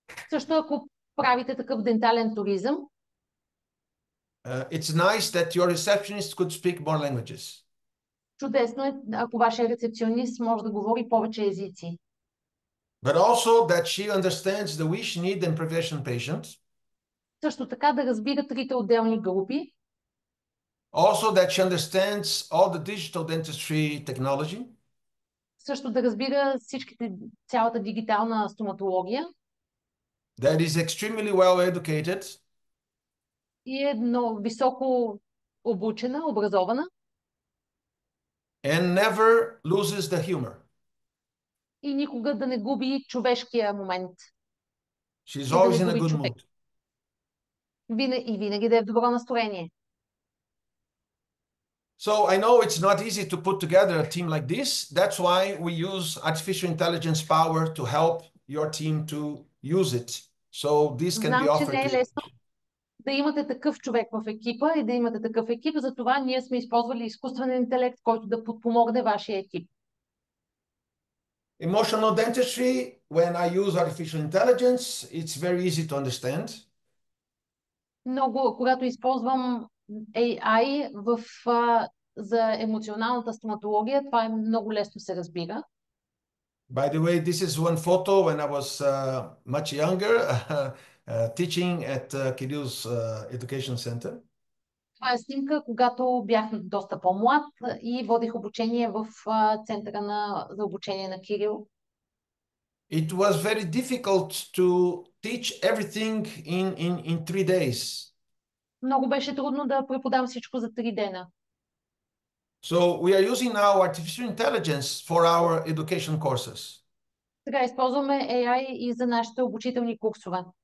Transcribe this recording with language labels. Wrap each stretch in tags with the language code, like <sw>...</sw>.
<bg>Също ако правите такъв дентален туризъм,</bg> <en>It's nice that your receptionist could speak more languages.</en> <bg>чудесно е, ако вашия рецепционист може да говори повече езици.</bg> <en>But also that she understands the wish, need, and prevention patients.</en> <bg>Също така да разбира трите отделни групи.</bg> <en>Also that she understands all the digital dentistry technology.</en> <bg>Също да разбира цялата дигитална стоматология.</bg> <en>That is extremely well educated.</en> <bg>И е много високо обучена, образована.</bg> <en>And never loses the humor.</en> <bg>И никога да не губи човешкия момент.</bg> <en>She's always in a good mood.</en> <bg>И винаги да е в добро настроение.</bg> <en>So I know it's not easy to put together a team like this. That's why we use artificial intelligence power to help your team to use it. So this can be offered</en> <bg>Знам, че не е</bg> <en>to you.</en> <bg>лесно да имате такъв човек в екипа и да имате такъв екип. Затова ние сме използвали изкуствен интелект, който да подпомогне вашия екип.</bg> <en>Emotional dentistry, when I use artificial intelligence, it's very easy to understand.</en> <bg>Когато използвам AI за емоционалната стоматология, това е много лесно се разбира.</bg> <en>By the way, this is one photo when I was much younger, teaching at Kirill's Education Center.</en> <bg>Това е снимка, когато бях доста по-млад и водих обучение в центъра за обучение на Кирил.</bg> <en>It was very difficult to teach everything in 3 days.</en> <bg>Много беше трудно да преподам всичко за 3 дена.</bg> <en>So we are using now artificial intelligence for our education courses.</en> <bg>Сега използваме AI и за нашите обучителни курсове.</bg>